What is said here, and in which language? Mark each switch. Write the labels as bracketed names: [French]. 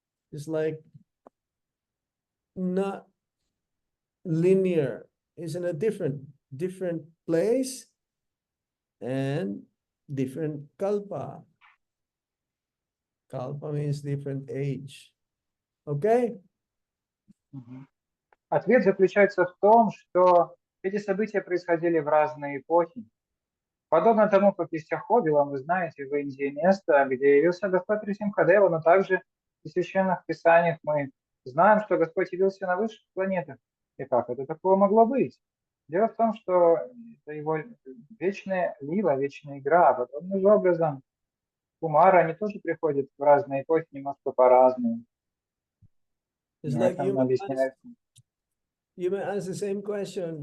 [English] It's like not linear. It's in a different place and different kalpa. Kalpa means different age. Okay? [Russian] Ответ заключается в том, что эти события происходили в разные эпохи. Подобно тому, как есть Ахобила, вы знаете, в Индии место, где явился Господь Рисимхадева, но также в священных писаниях мы знаем, что Господь явился на высших планетах. И как это такое могло быть? Дело в том, что это его вечная лила, вечная игра. Подобным же образом кумары, они тоже приходят в разные эпохи немножко по-разному. [English] It's like you may ask the same question.